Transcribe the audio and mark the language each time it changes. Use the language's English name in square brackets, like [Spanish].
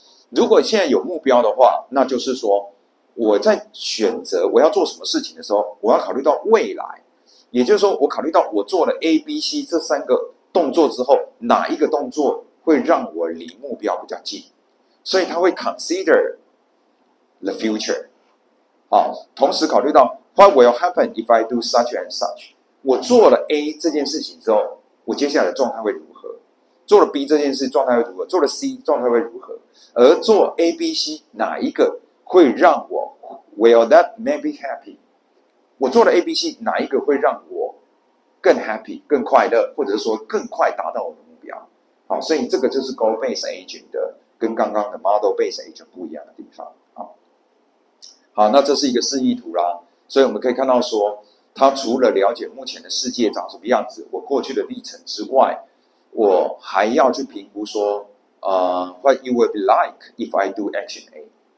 [Chinese] 如果现在有目标的话，那就是说我在选择我要做什么事情的时候，我要考虑到未来，也就是说我考虑到我做了 A、B、C 这三个动作之后，哪一个动作会让我离目标比较近，所以他会 [English] consider the future。 [Chinese] 同时考虑到 [English] what will happen if I do such and such。 [Chinese] 我做了 A 这件事情之后，我接下来的状态会如何？做了 B 这件事状态会如何？做了 C 状态会如何？而做 A、B、C 哪一个会让我 [English] will that make me happy？ [Chinese] 我做了 A、B、C 哪一个会让我更 happy、更快乐，或者是说更快达到我的目标？好，所以这个就是 goal based agent 的跟刚刚的 model based agent 不一样的地方。好，那这是一个示意图啦，所以我们可以看到说，它除了了解目前的世界长什么样子，我过去的历程之外，我还要去评估说 [English] what you will be like if I do action A。